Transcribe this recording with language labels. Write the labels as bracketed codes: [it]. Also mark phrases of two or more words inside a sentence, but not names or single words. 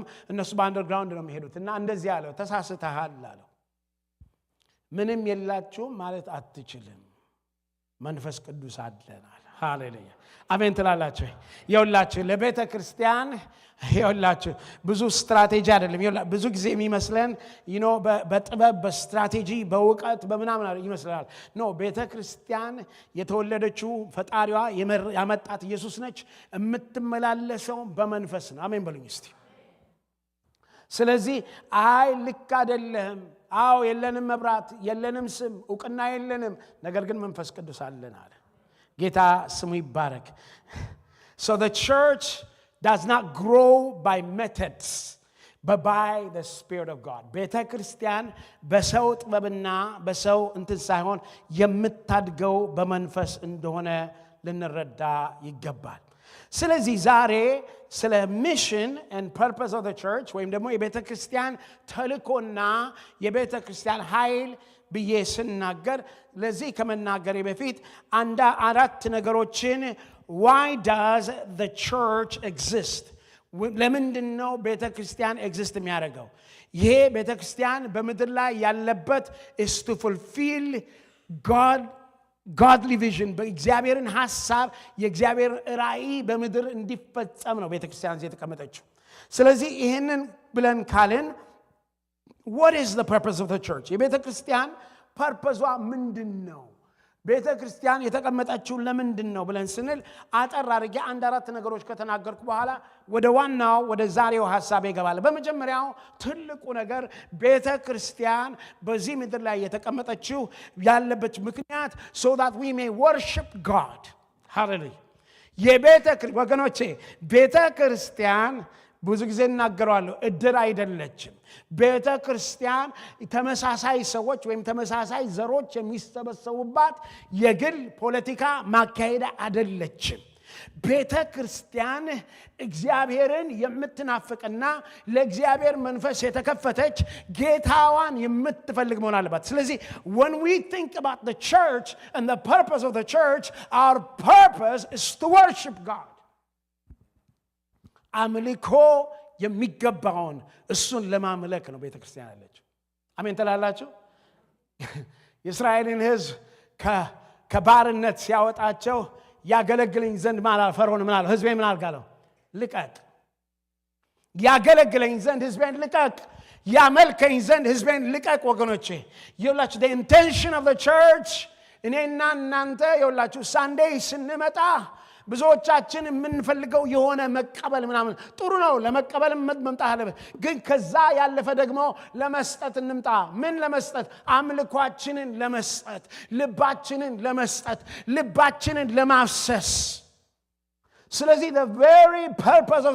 [am] እነሱ በአንደርግራውንድ ነው የሚሄዱት። እና እንደዚህ ያለው ተሳስተሃል አለው። ምንም የላችሁም ማለት አትችልም፣ መንፈስ ቅዱስ አለናል። ሃሌሉያ አሜን ትላላችሁ። ይኸውላችሁ ለቤተ ክርስቲያን ይኸውላችሁ ብዙ ስትራቴጂ አይደለም። ብዙ ጊዜ የሚመስለን በጥበብ በስትራቴጂ በእውቀት በምናምን ይመስላል። ኖ ቤተ ክርስቲያን የተወለደችው ፈጣሪዋ ያመጣት ኢየሱስ ነች። የምትመላለሰው በመንፈስ ነው። አሜን በሉኝ እስቲ። ስለዚህ ልክ አይደለም፣ አዎ የለንም መብራት፣ የለንም ስም፣ ዕውቅና የለንም፣ ነገር ግን መንፈስ ቅዱስ አለን አለ። ጌታ ስሙ ይባረክ። [en] So the church does not grow by methods but by the Spirit of God. [am] ቤተ ክርስቲያን በሰው ጥበብና በሰው እንትን ሳይሆን የምታድገው በመንፈስ እንደሆነ ልንረዳ ይገባል። ስለዚህ ዛሬ ስለ [en] mission and purpose of the church [am] ወይም ደግሞ የቤተ ክርስቲያን ተልእኮና የቤተ ክርስቲያን ኃይል ብዬ ስናገር ለዚህ ከመናገሬ በፊት 4 ነገሮችን [en] why does the church exist? [am] ለምንድን ነው ቤተ ክርስቲያን ኤግዚስት የሚያደርገው? ይሄ ቤተ ክርስቲያን በምድር ላይ ያለበት [en] is to fulfill godly vision [am] በእግዚአብሔርን ሐሳብ የእግዚአብሔር ራእይ በምድር እንዲፈጸም ነው ቤተ ክርስቲያን እዚህ የተቀመጠችው። ስለዚህ ይሄንን ብለን ካልን [en] what is the purpose of the church? [am] የቤተ ክርስቲያን ፐርፐዟ ምንድን ነው? ቤተ ክርስቲያን የተቀመጠችው ለምንድን ነው ብለን ስንል አጠር አድርጌ 4 ነገሮች ከተናገርኩ በኋላ ወደ ዛሬው ሐሳብ ይገባል። በመጀመሪያው ትልቁ ነገር ቤተ ክርስቲያን በዚህ ምድር ላይ የተቀመጠችው ያለበት ምክንያት [en] so that we may worship God. [am] Hallelujah. ወገኖቼ ቤተ ክርስቲያን ብዙ ጊዜ እናገራለሁ እድር አይደለችም ቤተ ክርስቲያን ተመሳሳይ ሰዎች ወይም ተመሳሳይ ዘሮች የሚሰበሰቡባት የግል ፖለቲካ ማካሄድ አይደለችም ቤተ ክርስቲያን እግዚአብሔርን የምትናፍቅና ለእግዚአብሔር መንፈስ የተከፈተች ጌታዋን የምትፈልግ መሆን አለባት ስለዚህ [en] when we think about the church and the purpose of the church our purpose is to worship God [am] አምልኮ የሚገባውን እሱን ለማምለክ ነው ቤተ ክርስቲያን ያለችው አሜን ተላላችሁ የእስራኤልን ሕዝብ ከባርነት ሲያወጣቸው ያገለግለኝ ዘንድ ማለት ፈርዖን ምን አለው ሕዝቤ ምን አልጋለው ልቀቅ ያገለግለኝ ዘንድ ሕዝቤን ልቀቅ ያመልከኝ ዘንድ ሕዝቤን ልቀቅ ወገኖቼ ይላችሁ [en] the intention of the church [am] እኔና እናንተ ይላችሁ ሳንዴይ ስንመጣ ብዙዎቻችን የምንፈልገው የሆነ መቀበል ምናምን ጥሩ ነው ለመቀበል መምጣት አለበት ግን ከዛ ያለፈ ደግሞ ለመስጠት እንምጣ ምን ለመስጠት አምልኳችንን ለመስጠት ልባችንን ለመስጠት ልባችንን ለማፍሰስ ስለዚህ [en] the very purpose of